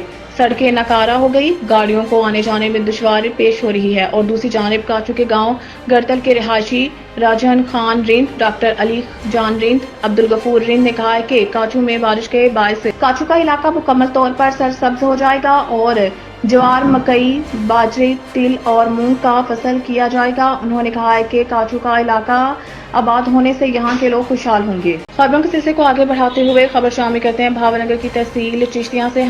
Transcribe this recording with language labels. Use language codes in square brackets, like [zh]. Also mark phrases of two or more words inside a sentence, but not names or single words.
[ur] سڑکیں ناکارہ ہو گئی۔ گاڑیوں کو آنے جانے میں دشواری پیش ہو رہی ہے اور دوسری جانب کاچو کے گاؤں گڑتل کے رہائشی راجہن خان رند، ڈاکٹر علی جان رند، عبدالغفور رند نے کہا ہے کہ کاچو میں بارش کے باعث کاچو کا علاقہ مکمل طور پر سرسبز ہو جائے گا اور جوار، مکئی، باجرے، تل اور مونگ کا فصل کیا جائے گا۔ انہوں نے کہا ہے کہ کاچو کا علاقہ آباد ہونے سے یہاں کے لوگ خوشحال ہوں گے۔ خبروں کے سلسلے کو آگے بڑھاتے ہوئے خبر شامل کرتے ہیں بھاور نگر کی تحصیل چشتیاں سے۔